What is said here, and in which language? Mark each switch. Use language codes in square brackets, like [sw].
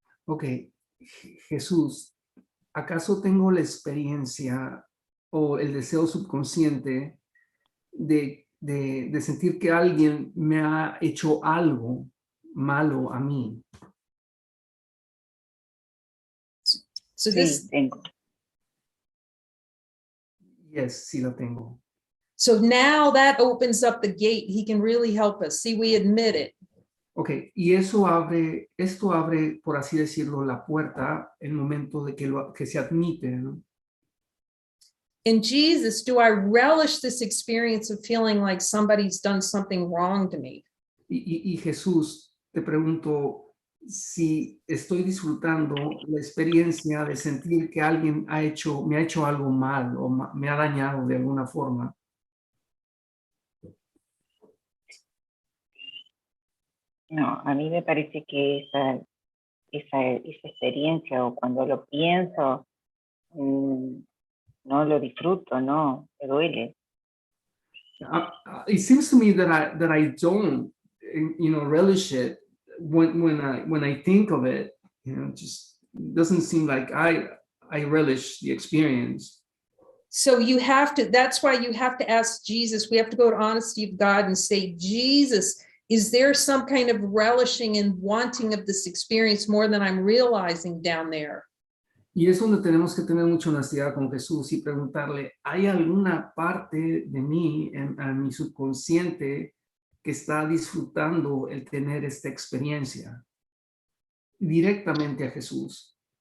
[es] Ok, Jesús, ¿acaso tengo la experiencia o el deseo subconsciente de sentir que alguien me ha hecho algo malo a mí? [en] So [es] Sí, [en] this, [es] tengo. Yes, sí la tengo. [en] so now that opens up the gate. He can really help us. See, we admit it. [es] Ok, y esto abre, por así decirlo, la puerta el momento de que se admite, ¿no? [en] In Jesus, do I relish this experience of feeling like somebody's done something wrong to me? [es] Y Jesús, te pregunto si estoy disfrutando la experiencia de sentir que alguien me ha hecho algo mal o me ha dañado de alguna forma. No, a mí me parece que esa experiencia, o cuando lo pienso, no lo disfruto, no, me duele. [en] It seems to me that I don't, relish it when I think of it. Just doesn't seem like I relish the experience. So you have to, that's why you have to ask Jesus. We have to go to honesty of God and say, Jesus, is there some kind of relishing and wanting of this experience more than I'm realizing down there? [es] Y es donde tenemos que tener mucha honestidad con Jesús y preguntarle, ¿hay alguna parte de mí, en mi subconsciente, que está disfrutando el tener esta experiencia? Directamente a Jesús.